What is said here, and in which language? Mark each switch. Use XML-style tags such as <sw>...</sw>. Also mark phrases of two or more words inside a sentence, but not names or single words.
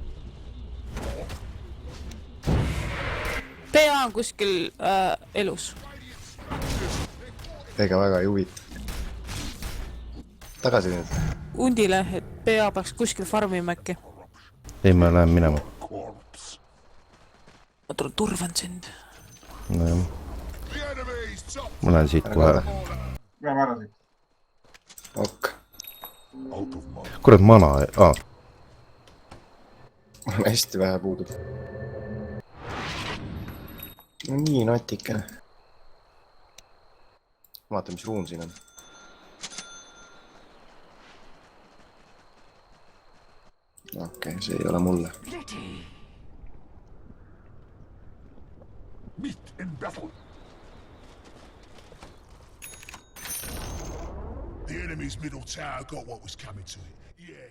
<et>PA on kuskil elus . Ega väga ei huvita. tagasi nüüd. Hundile, et PA peaks kuskil farmima äkki. ei, ma lähen minema. Ma turvan sind. nojah,</et> <en>The enemy's top</en> <et>ma lähen siit kohe. Lähme ära siit. Ok.</et> <en>out of my</en> <et>kurat, mana, hästi vähe puudub. No nii natikene. Vaata, mis ruum siin on. Okei, see ei ole mulle.</et> <en>meet in battle. The enemy's middle tower got what was coming to it. Yeah.</en>